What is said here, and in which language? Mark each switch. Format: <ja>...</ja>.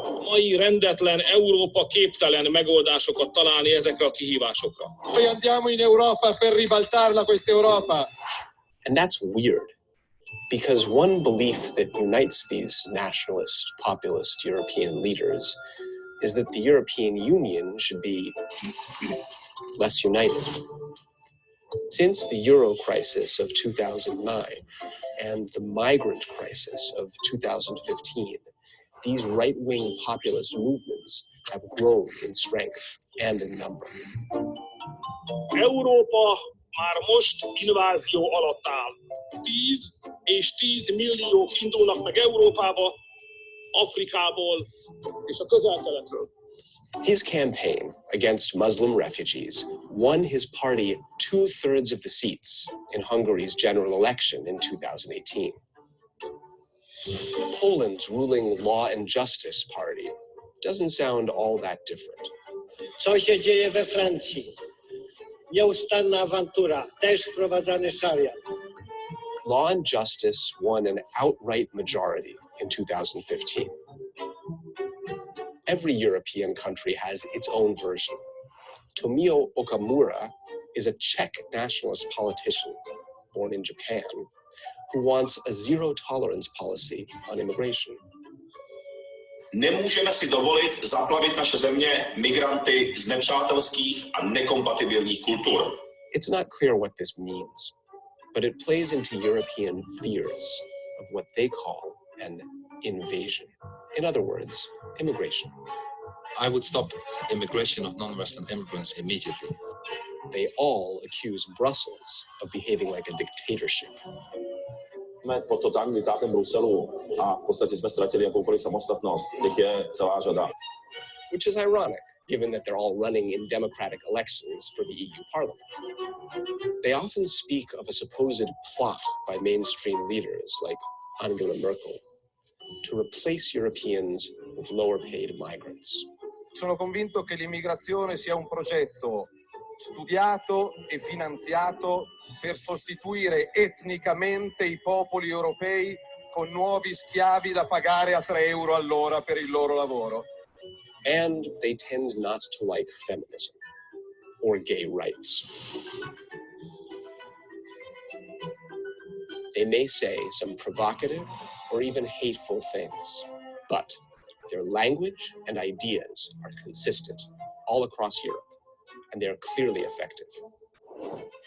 <hu>Mai rendetlen Európa képtelen megoldásokat találni ezekre a kihívásokra.</hu> <it>Noi andiamo in Europa per ribaltarla questa Europa.</it> <en>And that's weird, because one belief that unites these nationalist, populist European leaders is that the European Union should be less united. Since the Euro crisis of 2009 and the migrant crisis of 2015, these right-wing populist movements have grown in strength and in number.</en> <hu>Európa már most invázió alatt áll. 10 és 10 milliók indulnak meg Európába, Afrikából és a Közel-Keletről.</hu> <en>His campaign against Muslim refugees won his party 2/3 of the seats in Hungary's general election in 2018. Poland's ruling Law and Justice Party doesn't sound all that different.</en> <pl>Co się dzieje we Francji? Nieustanna awantura, też wprowadzany szariat.</pl> <en>Law and Justice won an outright majority in 2015. Every European country has its own version. Tomio Okamura is a Czech nationalist politician born in Japan who wants a zero-tolerance policy on immigration.</en> <cs>Nemůžeme si dovolit zaplavit naše země migranty z nepřátelských a nekompatibilních kultur.</cs> <en>It's not clear what this means, but it plays into European fears of what they call an invasion. In other words, immigration. I would stop immigration of non-Western immigrants immediately. They all accuse Brussels of behaving like a dictatorship.</en> <cs>Jsme pod totálním diktátem Bruselu a v podstatě jsme ztratili jakoukoliv samostatnost. Těch je celá řada.</cs> <en>Which is ironic, given that they're all running in democratic elections for the EU Parliament. They often speak of a supposed plot by mainstream leaders like Angela Merkel to replace Europeans with lower-paid migrants.</en> <it>Sono convinto che l'immigrazione sia un progetto studiato e finanziato per sostituire etnicamente i popoli europei con nuovi schiavi da pagare a 3 euro all'ora per il loro lavoro.</it> <en>And they tend not to like feminism or gay rights. They may say some provocative or even hateful things, but their language and ideas are consistent all across Europe, and they are clearly effective.</en>